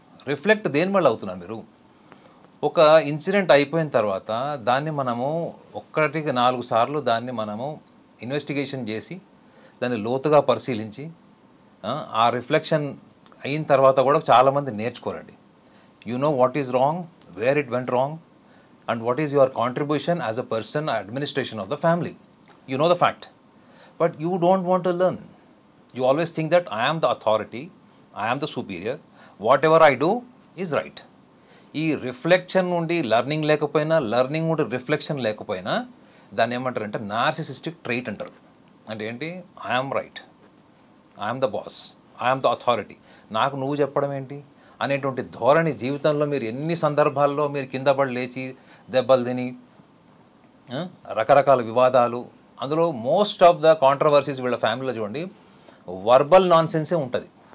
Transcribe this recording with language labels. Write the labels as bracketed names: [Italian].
[Telugu] Reflect దేని వల్ల అవుతున్నారు మీరు? ఒక ఇన్సిడెంట్ అయిపోయిన తర్వాత దాన్ని మనము 1-4 సార్లు దాన్ని మనము ఇన్వెస్టిగేషన్ చేసి దాన్ని లోతుగా పరిశీలించి ఆ రిఫ్లెక్షన్ అయిన తర్వాత కూడా చాలామంది నేర్చుకోరండి. [English] You know what is wrong, where it went wrong, and what is your contribution as a person administration of the family. You know the fact, but you don't want to learn. You always think that I am the authority, I am the superior, whatever I do is right. [Telugu] ఈ reflection నుండి learning లేకపోయినా, learning నుండి reflection లేకపోయినా దాన్ని ఏమంటారంటే narcissistic trait అంటారు. అంటే ఏంటి? [English] I'm right, I'm the boss, I'm the authority, [Telugu] నాకు నువ్వు చెప్పడం ఏంటి అనేటువంటి ధోరణి జీవితంలో మీరు ఎన్ని సందర్భాల్లో మీరు కింద పడి లేచి దెబ్బలు తిని రకరకాల వివాదాలు, అందులో [English] most of the controversies [Telugu] వీళ్ళ ఫ్యామిలీలో చూడండి వర్బల్ నాన్ సెన్సే ఉంటుంది.